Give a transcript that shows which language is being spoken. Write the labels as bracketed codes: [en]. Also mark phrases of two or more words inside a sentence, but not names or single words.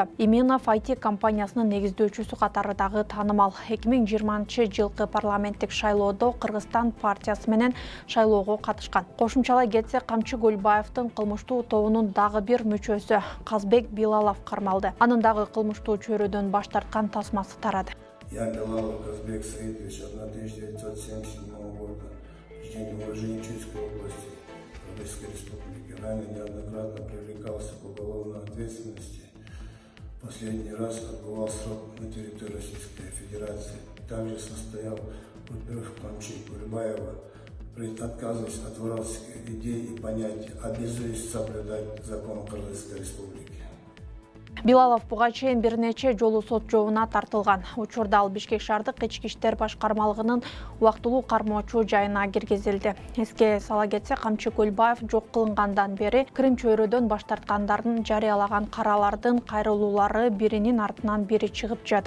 [ky] Иминов IT компаниясынын негиздөөчүсү катары дагы таанымал. 2020-жылкы парламенттик шайлоодо Кыргызстан партиясы менен шайлоого катышкан. Кошумчалай кетсек, Камчы Көлбаевдин кылмыштуу тобунун дагы бир мүчөсү Казбек Билалов кармалды. Анын дагы кылмыштуу чөйрөдөн баш тарткан тасмасы тарады. [ru] Я, Билалов Казбек Саидович, 1977 года, житель Уроженчуйской области Российской Республики, ранее неоднократно привлекался к уголовной ответственности. Последний раз отбывал срок на территории Российской Федерации. Также состоял в Камчи Кульбаева, отказываясь от воровских идей и понятий, обязуясь соблюдать закон Кыргызской Республики. [ky] Билалов буга чейин бир нече жолу сот жообуна тартылган. Учурда ал Бишкек шаардык ички иштер башкармалыгынын убактылуу кармоочу жайына киргизилди. Эске сала кетсек, Камчы Көлбаев жок кылынгандан бери Крим чөйрөдөн баш тарткандардын жарыялаган каралардын кайрылуулары биринин артынан бири чыгып жатат.